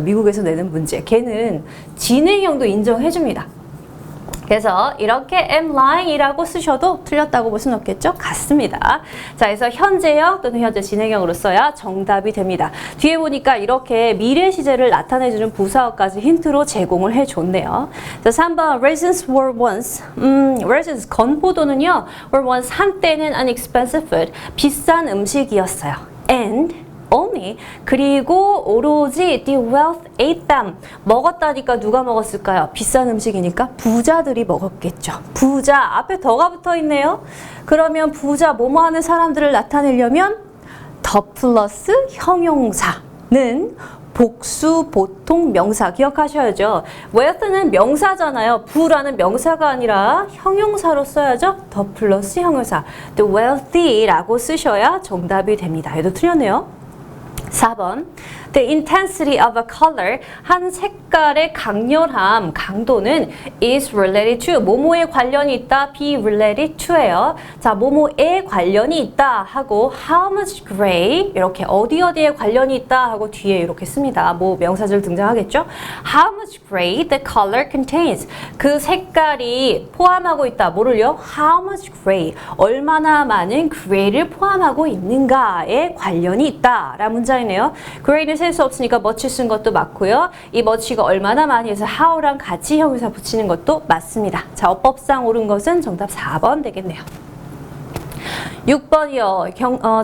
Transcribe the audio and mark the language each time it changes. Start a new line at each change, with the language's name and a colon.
Korean: 미국에서 내는 문제, 걔는 진행형도 인정해줍니다. 그래서 이렇게
English: am lying
Korean: 이라고 쓰셔도 틀렸다고 볼 수는 없겠죠? 같습니다. 자, 그래서 현재형 또는 현재 진행형으로 써야 정답이 됩니다. 뒤에 보니까 이렇게 미래 시제를 나타내주는 부사어까지 힌트로 제공을 해줬네요. 자, 3번
English: raisins were once. raisins 건포도는요 were once
Korean: 한때는
English: an expensive food.
Korean: 비싼 음식이었어요.
English: And only,
Korean: 그리고 오로지
English: the wealth ate them.
Korean: 먹었다니까 누가 먹었을까요? 비싼 음식이니까 부자들이 먹었겠죠. 부자, 앞에 더가 붙어 있네요. 그러면 부자, 뭐뭐 하는 사람들을 나타내려면 더 플러스 형용사는 복수 보통 명사 기억하셔야죠. wealth는 명사잖아요. 부라는 명사가 아니라 형용사로 써야죠. 더 플러스 형용사.
English: the wealthy
Korean: 라고 쓰셔야 정답이 됩니다. 얘도 틀렸네요.
English: 4번 The intensity of a color,
Korean: 한 색깔의 강렬함, 강도는
English: is related to,
Korean: 뭐뭐에 관련이 있다,
English: be related to예요.
Korean: 자, 뭐뭐에 관련이 있다 하고
English: how much gray,
Korean: 이렇게 어디에 관련이 있다 하고 뒤에 이렇게 씁니다. 뭐 명사절 등장하겠죠?
English: How much gray the color contains,
Korean: 그 색깔이 포함하고 있다. 뭐를요?
English: How much gray,
Korean: 얼마나 많은 gray를 포함하고 있는가에 관련이 있다 라는 문장이네요. gray는 셀 수 없으니까 much 쓴 것도 맞고요. 이 much가 얼마나 많이 해서 how랑 같이 형용사 붙이는 것도 맞습니다. 자, 어법상 옳은 것은 정답 4번 되겠네요. 6번이요.